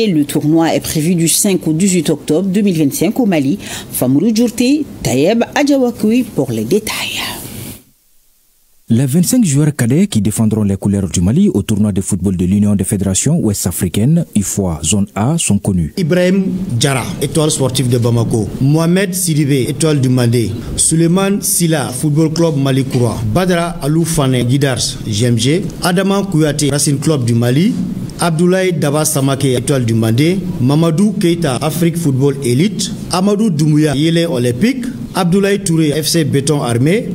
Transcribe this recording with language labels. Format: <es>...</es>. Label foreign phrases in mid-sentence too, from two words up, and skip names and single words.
<fr>Le tournoi est prévu du 5 au 18 octobre 2025 au Mali. Famourou Djourté, Tayeb Adjawakoui pour les détails. Les 25 joueurs cadets qui défendront les couleurs du Mali au tournoi de football de l'Union des fédérations ouest-africaines, UFOA Zone A, sont connus. Ibrahim Djara, étoile sportive de Bamako. Mohamed Sidibé, étoile du Mandé. Suleiman Silla, football club Mali Koura. Badra Aloufane, Guidars, GMG. Adama Kouyaté, Racing Club du Mali. Abdoulaye Daba Samake, étoile du Mandé. Mamadou Keita, Afrique Football Elite. Amadou Doumbouya, Yélé Olympique. Abdoulaye Touré, FC Béton Armé.</fr>